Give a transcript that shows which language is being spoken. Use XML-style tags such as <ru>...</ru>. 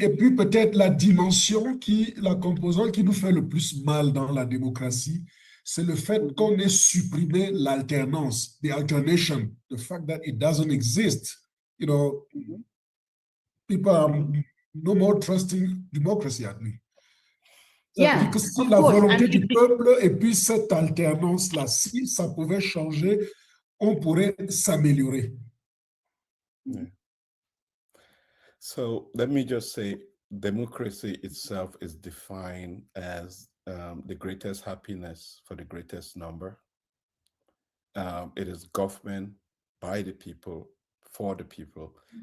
<fr>Et puis peut-être la composante qui nous fait le plus mal dans la démocratie, c'est le fait qu'on ait supprimé l'alternance,</fr> <en>the alternation, the fact that it doesn't exist. You know, people are no more trusting democracy at me. Yeah,</en> <fr>que si la volonté du peuple et puis cette alternance-là, si ça pouvait changer, on pourrait s'améliorer.</fr> <en>Yeah. So let me just say, democracy itself is defined as the greatest happiness for the greatest number. It is government by the people, for the people.</en>